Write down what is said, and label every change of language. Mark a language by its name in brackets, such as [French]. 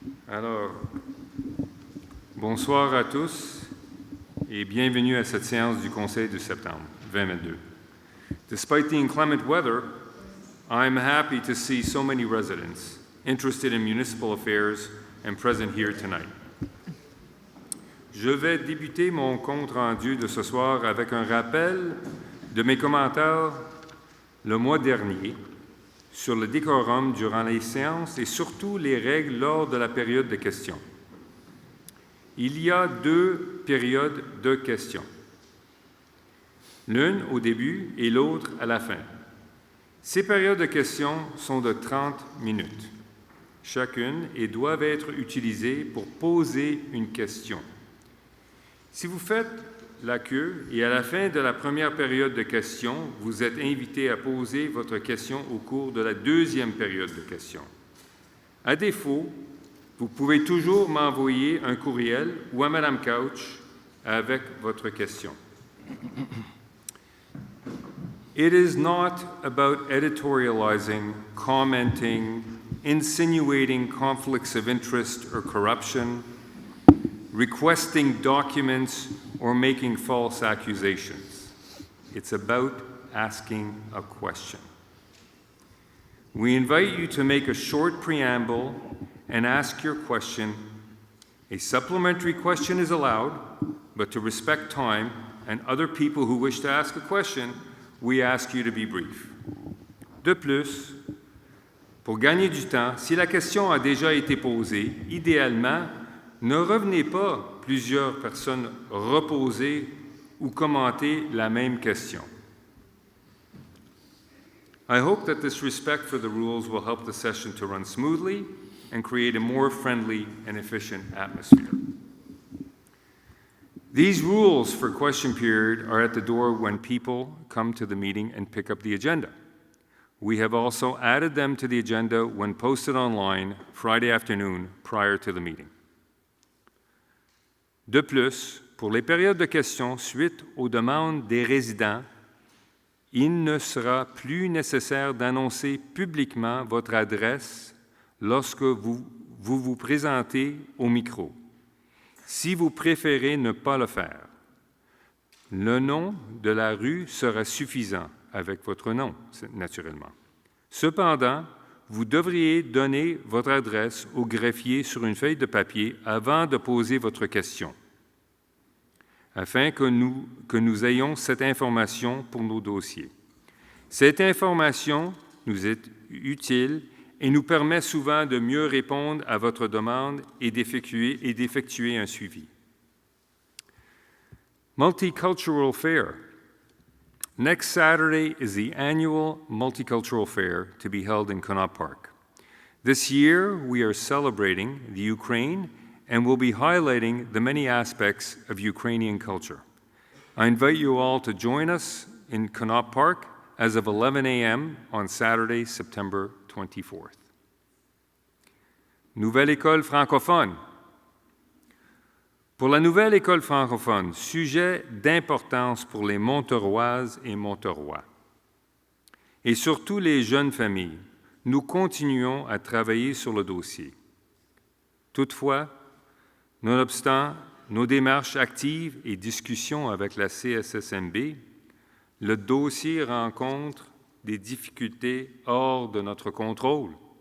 [French] Alors, bonsoir à tous et bienvenue à cette séance du Conseil de septembre 2022. [English] Despite the inclement weather, I'm happy to see so many residents interested in municipal affairs and present here tonight. [French] Je vais débuter mon compte-rendu de ce soir avec un rappel de mes commentaires le mois dernier sur le décorum durant les séances et surtout les règles lors de la période de questions. Il y a 2 périodes de questions, l'une au début et l'autre à la fin. Ces périodes de questions sont de 30 minutes chacune et doivent être utilisées pour poser une question. Si vous faites la queue et à la fin de la première période de questions, vous êtes invité à poser votre question au cours de la deuxième période de questions. À défaut, vous pouvez toujours m'envoyer un courriel ou à Mme Couch avec votre question. [English] It is not about editorializing, commenting, insinuating conflicts of interest or corruption, requesting documents, or making false accusations. It's about asking a question. We invite you to make a short preamble and ask your question. A supplementary question is allowed, but to respect time and other people who wish to ask a question, we ask you to be brief. [French] De plus, pour gagner du temps, si la question a déjà été posée, idéalement, ne revenez pas plusieurs personnes reposer ou commenter la même question. [English] I hope that this respect for the rules will help the session to run smoothly and create a more friendly and efficient atmosphere. These rules for question period are at the door when people come to the meeting and pick up the agenda. We have also added them to the agenda when posted online Friday afternoon prior to the meeting. [French] De plus, pour les périodes de questions suite aux demandes des résidents, il ne sera plus nécessaire d'annoncer publiquement votre adresse lorsque vous vous présentez au micro. Si vous préférez ne pas le faire, le nom de la rue sera suffisant avec votre nom, naturellement. Cependant, vous devriez donner votre adresse au greffier sur une feuille de papier avant de poser votre question, afin que nous ayons cette information pour nos dossiers. Cette information nous est utile et nous permet souvent de mieux répondre à votre demande et d'effectuer un suivi. [English] Multicultural Fair. Next Saturday is the annual Multicultural Fair to be held in Connaught Park. This year, we are celebrating the Ukraine and will be highlighting the many aspects of Ukrainian culture. I invite you all to join us in Connaught Park as of 11 a.m. on Saturday, September 24th. [French] Nouvelle école francophone. Pour la nouvelle école francophone, sujet d'importance pour les Monteroises et Monterois, et surtout les jeunes familles, nous continuons à travailler sur le dossier. Toutefois, nonobstant nos démarches actives et discussions avec la CSSMB, le dossier rencontre des difficultés hors de notre contrôle.